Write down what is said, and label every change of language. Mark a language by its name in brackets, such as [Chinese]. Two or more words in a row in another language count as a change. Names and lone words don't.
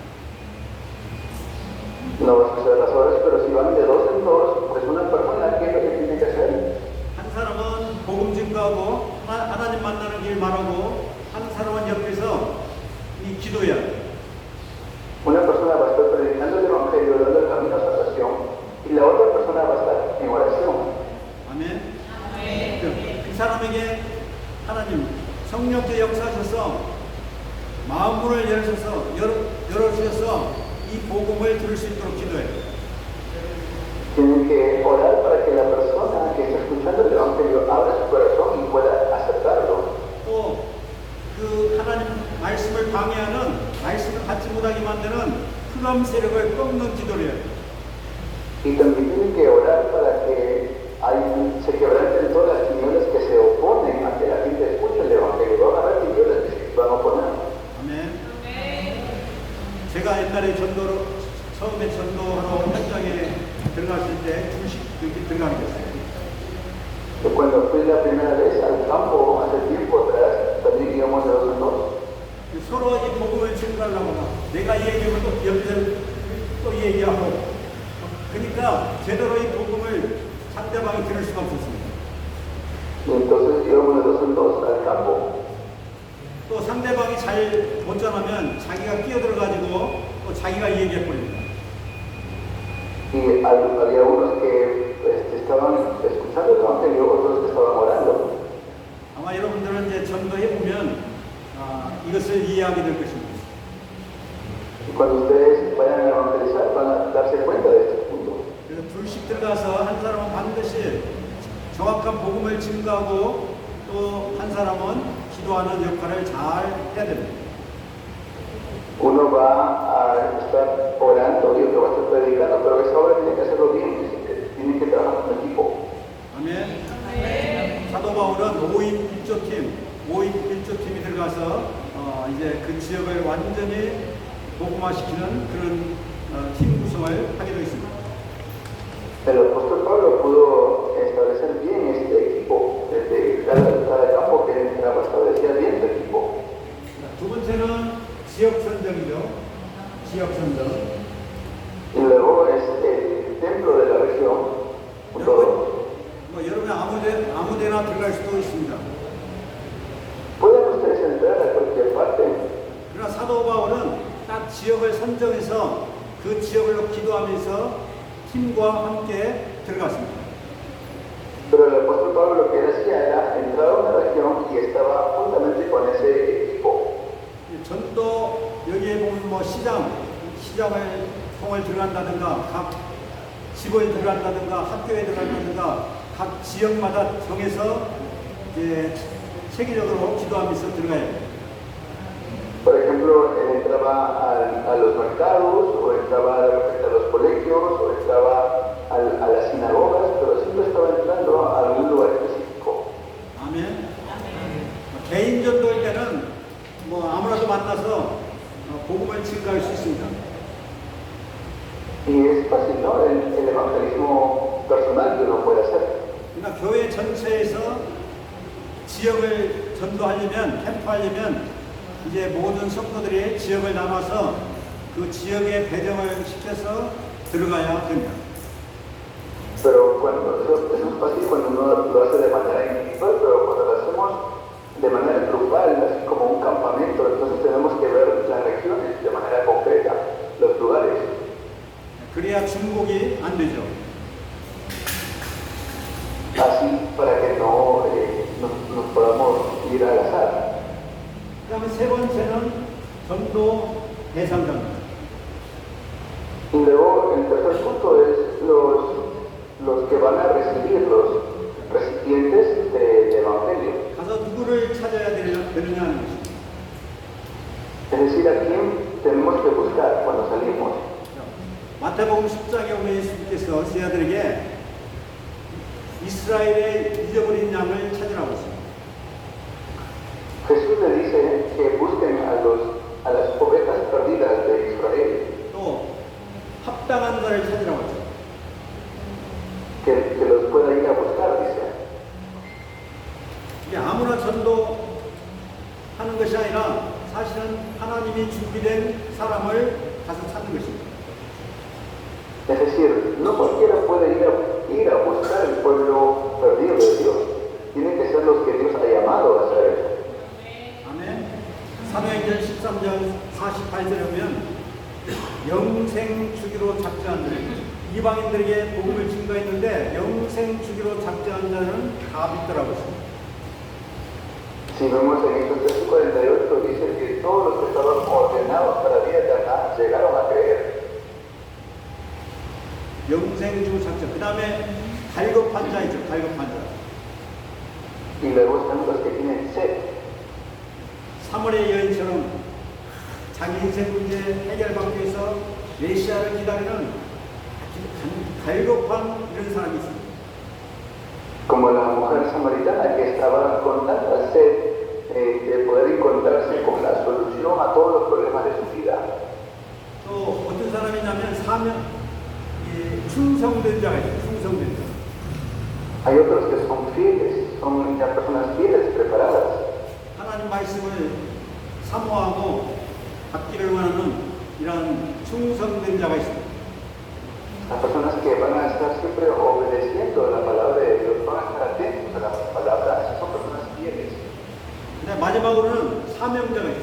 [Spanish] No va a suceder las horas, pero si van de dos en dos, pues una persona, ¿qué es lo que tiene que hacer? [Korean] 한 사람은 복음 증거하고 하나님 만나는 길 말하고 한 사람은 옆에서 이 기도해야 돼. [Spanish] Una persona va a estar predicando el evangelio, dando el camino a salvación, y la otra persona va a estar en oración. [Korean] 아멘. 그 사람에게 하나님 성령께 역사하셔서 마음문을 열어주셔서 이 복음을 들을 수 있도록 기도해요. [Spanish] Tienen que orar para que la persona que está escuchando el evangelio abra su corazón y pueda aceptarlo. [Korean] 또 그 하나님 말씀을 방해하는 말씀을 받지 못하게 만드는 흑암 세력을 꺾는 기도를 해요. [Spanish] Y también tienen que orar para que se quebranten todas las tinieblas que se oponen a que la gente escuche el evangelio. Van a haber tinieblas que se van a oponer. [Korean] 아멘. 제가 옛날에 처음에 전도하러 현장에 들어갔을 때 둘씩 이렇게 들어가게 됐어요. [Spanish] Cuando fui la primera vez al campo hace tiempo atrás, también íbamos de dos en dos. [Korean] 서로 이 복음을 증거하려고 내가 얘기하면 또 옆에서 또 얘기하고 그러니까 제대로 이 복음을 상대방이 들을 수가 없었습니다. [Spanish] Y entonces íbamos de dos en dos al campo. [Korean] 또 상대방이 잘 못 전하면 자기가 끼어들어가지고 또 자기가 얘기해버립니다. [Spanish] Y había unos que estaban escuchando el evangelio, otros que estaban orando. [Korean] 아마 여러분들은 이제 전도해보면 이것을 이해하게 될 것입니다. [Spanish] Y cuando ustedes vayan a evangelizar, van a darse cuenta de este punto. [Korean] 그래서 둘씩 들어가서 한 사람은 반드시 정확한 복음을 증거하고 또 한 사람은 기도하는 역할을 잘 해야 됩니다. [Spanish] Uno va a estar orando y otro va a estar predicando, pero esa obra tiene que hacerlo bien, tiene que trabajar en equipo. [Korean] 아멘. 사도 바울은 5인 1조팀이 들어가서 이제 그 지역을 완전히 복음화시키는 그런 팀 구성을 하게 되어 있습니다. [Spanish] El apóstol Pablo pudo establecer bien este equipo. Desde cada campo que entraba establecía bien su equipo. [Korean] 두 번째는 지역 선정이죠. 지역 선정. [Spanish] Y luego es el templo de la región. [Korean] 여러분 아무데나 들어갈 수도 있습니다. [Spanish] Pueden ustedes entrar a cualquier parte. [Korean] 그러나 사도 바울은 딱 지역을 선정해서 그 지역을 기도하면서 팀과 함께 들어갔습니다. [Spanish] Pero el apóstol Pablo lo que él hacía era entrar a una región y estaba juntamente con ese equipo. [Korean] 전도 여기에 보면 시장을 통을 들어간다든가 각 집을 들어간다든가 학교에 들어간다든가 각 지역마다 정해서 이제 체계적으로 기도하면서 들어가야 돼요. [Spanish] Por ejemplo, él entraba a los mercados, o entraba a los colegios, o entraba a las sinagogas, pero siempre estaba entrando a algún lugar específico. [Korean] 아멘. 개인 전도일 때는 아무나도 만나서 복음을 증거할 수 있습니다. [Spanish] Y es fácil, ¿no? El evangelismo personal que uno puede hacer. [Korean] 그러나 교회 전체에서 지역을 전도하려면, 캠프하려면 이제 모든 성도들이 지역을 나눠서 그 지역에 배정을 시켜서 들어가야 됩니다. [Spanish] Pero eso es fácil cuando uno lo hace de manera individual, pero cuando lo hacemos de manera grupal, así como un campamento, entonces tenemos que ver las regiones de manera concreta, los lugares. [Korean] 그래야 중복이 안 되죠. [Spanish] Así para que no nos podamos ir al azar. [Korean] 그 다음에 세 번째는 전도 대상자입니다. [Spanish] Y luego el tercer punto es los que van a recibir los recipientes del Evangelio. [Korean] 가서 누구를 찾아야 되느냐는 것입니다. [Spanish] Es decir, a quién tenemos que buscar cuando salimos. [Korean] 마태복음 10장에 오면 예수님께서 제자들에게 이스라엘의 잊어버린 양을 찾으라고 했습니다. [Spanish] Jesús le dice que busquen a las ovejas perdidas de Israel, [Korean] 또 합당한 자를 찾으라고 했습니다. [Spanish] que los pueda ir a buscar, dice. [Korean] 이게 아무나 전도하는 것이 아니라 사실은 하나님이 준비된 사람을 가서 찾는 것입니다. [Spanish] Es decir, no cualquiera puede ir a buscar el pueblo perdido de Dios. Tienen que ser los que Dios ha llamado a hacer eso. [Korean] 아멘. 사도행전 13장 48절에 보면 영생 주기로 작정한 자, 이방인들에게 복음을 증거했는데 영생 주기로 작정한 자는 다 믿더라고 했습니다. [Spanish] Si vemos en Hechos 3:48, dice que todos los que estaban ordenados para vida eterna llegaron a creer. [Korean] 영생주 작정. 그 다음에 갈급한 자이죠. 갈급한 자. [Spanish] Y luego están los que tienen sed. [Korean] 사물의 여인처럼 자기 인생 문제 해결받기 위해서 메시아를 기다리는 갈급한 이런 사람이 있습니다. [Spanish] Como la mujer samaritana que estaba con tanta sed de poder encontrarse con la solución a todos los problemas de su vida. [Korean] 또 어떤 사람이냐면 충성된 자가 있어요. 충성된 자. [Spanish] Hay otros que son fieles, son ya personas fieles, preparadas. [Korean] 하나님 말씀을 사모하고 받기를 원하는 이런 충성된 자가 있습니다. [Spanish] Las personas que van a estar siempre obedeciendo la palabra de Dios, van a estar atentos a la palabra, esas son personas fieles. [Korean] 근데 마지막으로는 사명자가 있어요.